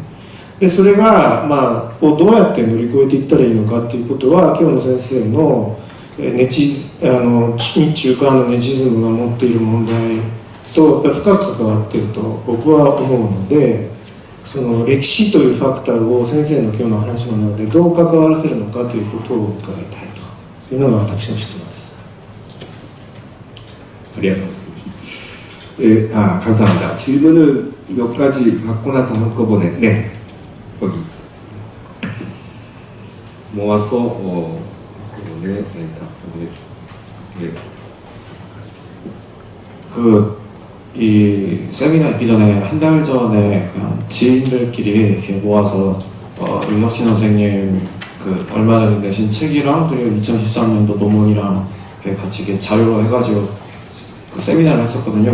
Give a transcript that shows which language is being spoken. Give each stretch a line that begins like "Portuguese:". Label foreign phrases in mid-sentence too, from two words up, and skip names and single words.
Japanese: でそれが、どうやって乗り越えていったらいいのかということは、今日の先生の日中韓のネチズムが持っている問題と深く関わっていると僕は思うので、その歴史というファクターを先生の今日の話の中でどう関わらせるのかということを伺いたいというのが私の質問です。ありがとうございます。감사합니다.
Korean: 질문을 몇 가지 받고 나서 한꺼번에 여기 모아서 한꺼번에 답변해 이 세미나 있기 전에 한 달 전에 그냥 지인들끼리 이렇게 모아서 윤석진 선생님 얼마 전에 내신 책이랑 그리고 2013년도 논문이랑 같이 이렇게 자료로 해가지고 세미나를 했었거든요.